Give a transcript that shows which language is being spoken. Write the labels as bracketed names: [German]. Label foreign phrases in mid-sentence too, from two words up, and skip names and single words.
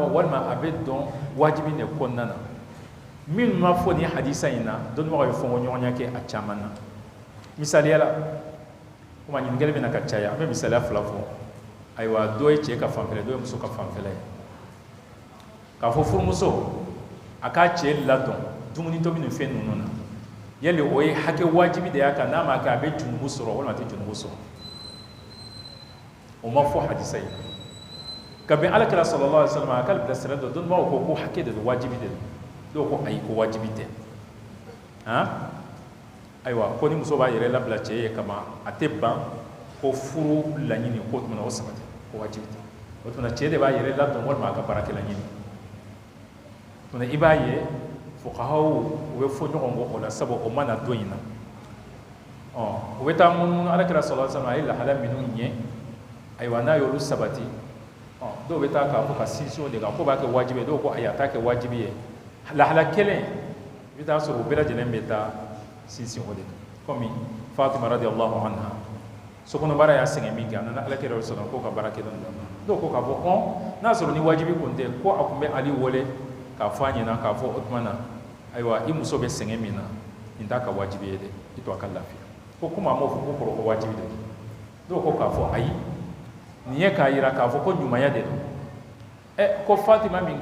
[Bambara] walima a bɛ dɔn wajibi de kɔnɔna na minnu ma fɔ nin hadisa in na dɔnnibagaw ye fɔnko ɲɔgɔnya kɛ a caman na misaliya la komi a ɲininkali bɛna ka caya an bɛ misaliya fila fɔ ayiwa dɔ ye cɛ ka fanfɛla dɔ ye muso ka fanfɛla ye k'a fɔ furumuso a k'a cɛ ladɔn dumuni tobi nin fɛn ninnu na yali o ye hakɛ wajibi de y'a kan n'a ma kɛ a bɛ junubu sɔrɔ walima a tɛ junubu sɔrɔ o ma fɔ hadisa in ka bɛn alakira [Arabic] صلى الله عليه وسلم [Bambara] a k'ale bilasira dɔ dɔnnibagaw ko hakɛ de don wajibi de don dɔw ko ayi ko wajibi tɛ ayiwa ko ni muso b'a yɛrɛ labila cɛ ye kama a tɛ ban ko furu laɲini ko tuma na o sabati ko wajibi tɛ o tuma cɛ de b'a yɛrɛ ladɔn walima a ka baarakɛ laɲini tuma i b'a ye fuqahaw u bɛ fɔ ɲɔgɔn kɔ o la sabu o mana don in na u bɛ taa munumunu alakira [Arabic] صلى الله عليه وسلم [Bambara] a ye lahala minnu ɲɛ ayiwa n'a y'olu sabati dɔw bɛ taa k'a fɔ ka sinsin o de kan ko b'a kɛ wajibi ye dɔw ko ayi a t'a kɛ wajibi ye lahala kelen i bɛ taa sɔrɔ u bɛɛ lajɛlen bɛ taa sinsin o de kan komi Fatima [Arabic] رضي الله عنها [Bambara] sokɔnɔbara y'a sɛgɛn min kɛ a nana alakira sɔrɔ k'o ka baara kɛ dɔw ko k'a fɔ n'a sɔrɔ ni wajibi kun tɛ ko a tun bɛ Ali wele k'a fɔ a ɲɛna k'a fɔ o tuma na ayiwa i muso bɛ sɛgɛn min na nin t'a ka wajibi ye dɛ i to a ka lafiya ko komi a m'o fɔ ko kɔrɔ ko wajibi de don dɔw ko k'a fɔ ayi nin ye k'a yira k'a fɔ ko ɲumanya de don ko Fatima min